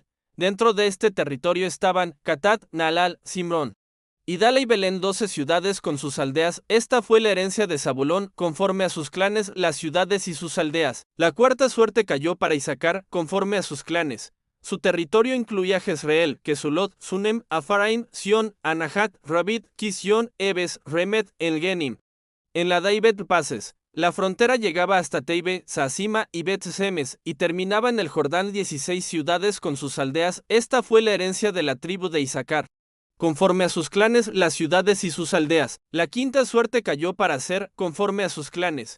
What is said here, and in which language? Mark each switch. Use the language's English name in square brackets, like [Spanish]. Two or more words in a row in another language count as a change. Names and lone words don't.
[Spanish] Dentro de este territorio estaban Catat, Naalal, Simrón, Idala y Belén, 12 ciudades con sus aldeas. Esta fue la herencia de Zabulón, conforme a sus clanes, las ciudades y sus aldeas. La cuarta suerte cayó para Isacar, conforme a sus clanes. Su territorio incluía Jezreel, Kesulot, Sunem, Afaraim, Sión, Anahat, Rabit, Kision, Ebes, Remet, Elgenim. En la Daibet Pases, la frontera llegaba hasta Teibe, Sasima y Bet-Semes, y terminaba en el Jordán, 16 ciudades con sus aldeas. Esta fue la herencia de la tribu de Isacar, conforme a sus clanes, las ciudades y sus aldeas. La quinta suerte cayó para Aser, conforme a sus clanes.